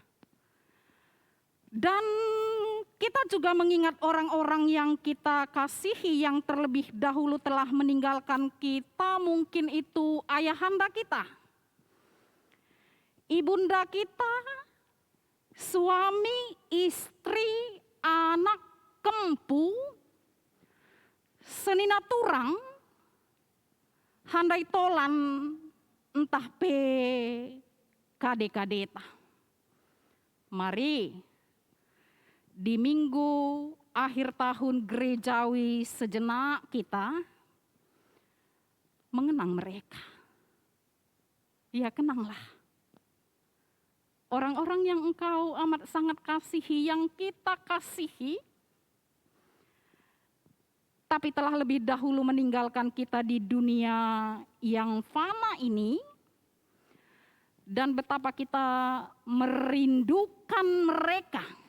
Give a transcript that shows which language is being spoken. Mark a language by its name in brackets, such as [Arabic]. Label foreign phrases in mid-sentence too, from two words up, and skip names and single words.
[Indonesian] Dan kita juga mengingat orang-orang yang kita kasihi yang terlebih dahulu telah meninggalkan kita, mungkin itu ayahanda kita, ibunda kita, suami, istri, anak, kempu, [Batak Karo] senina turang, [Indonesian] handai tolan, [Batak Karo] entah pe kade-kadeta. [Indonesian] Mari di minggu akhir tahun gerejawi sejenak kita mengenang mereka. Ya, kenanglah orang-orang yang engkau amat sangat kasihi, yang kita kasihi, tapi telah lebih dahulu meninggalkan kita di dunia yang fana ini, dan betapa kita merindukan mereka,